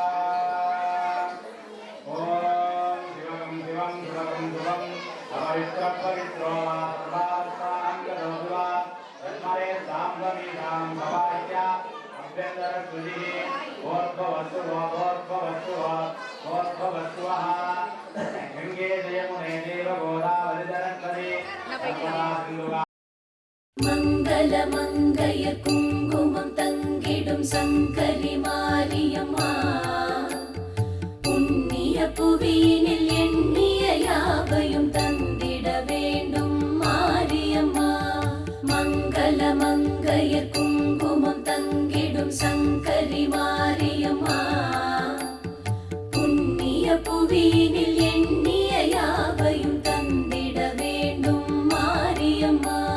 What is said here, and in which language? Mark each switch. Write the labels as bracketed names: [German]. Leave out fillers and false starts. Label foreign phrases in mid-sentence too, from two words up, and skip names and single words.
[Sanskrit] ॐ शिवं शिवं सुभगं शुभं पवित्रो वा सर्वार्थाङ्गदोषुवा तन्मरे साम्बमीशां भवाय अभ्यन्तरश्रुतिः ओर्ध्ववस्वः गङ्गे जयमुने देव गोदावरि सरस्वती नर्मदा सिन्धुवा [Tamil] மங்கள மங்கைய குங்குமம் தங்கிடும் சங்கரி மாரியம்மா புண்ணிய புவியினில் எண்ணிய யாவையும் தந்திட வேண்டும் மாரியம்மா மங்கள மங்கைய குங்குமம் தங்கிடும் சங்கரி மாரியம்மா புண்ணிய புவியினில் எண்ணிய யாவையும் தந்திட வேண்டும் மாரியம்மா